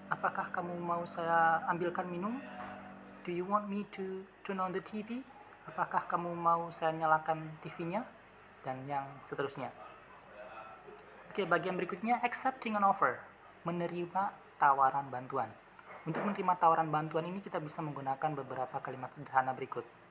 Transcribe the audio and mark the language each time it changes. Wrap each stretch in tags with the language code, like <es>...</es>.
<id>Apakah kamu mau saya ambilkan minum?</id> <en>Do you want me to turn on the TV?</en> <id>Apakah kamu mau saya nyalakan TV-nya? Dan yang seterusnya. Oke, bagian berikutnya,</id> <en>accepting an offer,</en> <id>menerima tawaran bantuan. Untuk menerima tawaran bantuan ini kita bisa menggunakan beberapa kalimat sederhana berikut.</id>